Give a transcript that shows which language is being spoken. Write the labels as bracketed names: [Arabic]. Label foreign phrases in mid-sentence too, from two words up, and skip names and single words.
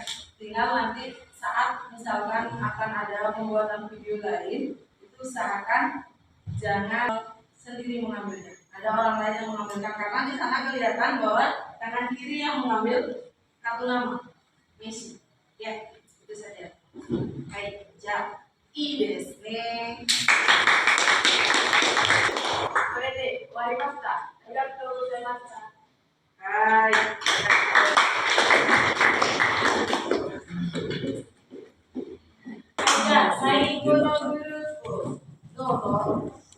[Indonesian] Tinggal nanti saat misalkan akan ada pembuatan video lain itu usahakan jangan sendiri mengambilnya, ada orang lain yang mengambilkan karena di sana kelihatan bahwa tangan kiri yang mengambil kartu nama Messi ya itu saja. Baik, [Japanese] jaいいですね。これで終わりました。ありがとうございました。はい。じゃあ最後のグループどうぞ。